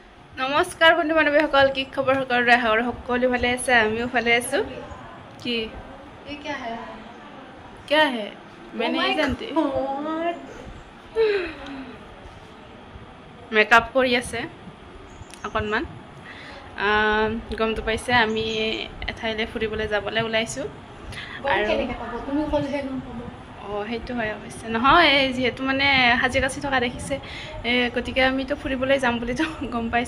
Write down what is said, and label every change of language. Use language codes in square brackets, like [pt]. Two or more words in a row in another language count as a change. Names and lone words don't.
[as] নমস্কাৰ বন্ধু বান্ধৱীসকল, কি খবৰ সকলোৰে? সকলো ভালে আছে, আমিও ভালে আছো। কি [hi] क्या है मैं नहीं जानती। [as] মেকআপ কৰি আছে অকণমান। গমটো পাইছে আমি এঠাইলৈ ফুৰিবলৈ যাবলৈ ওলাইছোঁ। সেইটো হয় অৱশ্যে নহয়, যিহেতু মানে সাজি কাচি থকা দেখিছে, গতিকে আমিতো ফুৰিবলৈ যাম বুলি গম পাইছে।